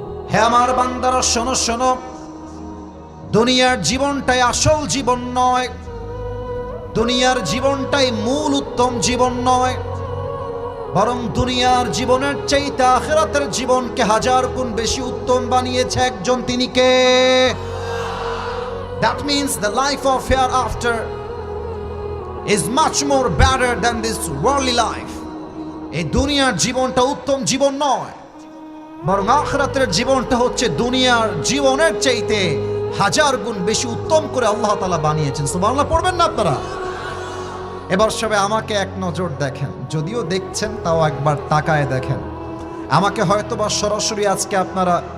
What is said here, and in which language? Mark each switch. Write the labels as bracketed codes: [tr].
[bn] হে আমার বান্দারা শোনো শোনো, দুনিয়ার জীবনটাই আসল জীবন নয়, দুনিয়ার জীবনটাই মূল উত্তম জীবন নয়, বরং দুনিয়ার জীবনের চাইতে আখিরাতের জীবনকে 1000 গুণ বেশি উত্তম বানিয়েছে একজন, তিনি কে? [en] That means the life of hereafter is much more better than this worldly life. [bn] এই দুনিয়ার জীবনটা উত্তম জীবন নয়, বরং আখিরাতের জীবনটা হচ্ছে দুনিয়ার জীবনের চাইতে 1000 গুণ বেশি উত্তম করে আল্লাহ তাআলা বানিয়েছেন। সুবহানাল্লাহ পড়বেন না আপনারা? এবার সবাই আমাকে এক নজর দেখেন, যদিও দেখছেন তাও একবার তাকায় দেখেন। আমাকে হয়তো বা সরাসরি আজকে আপনারা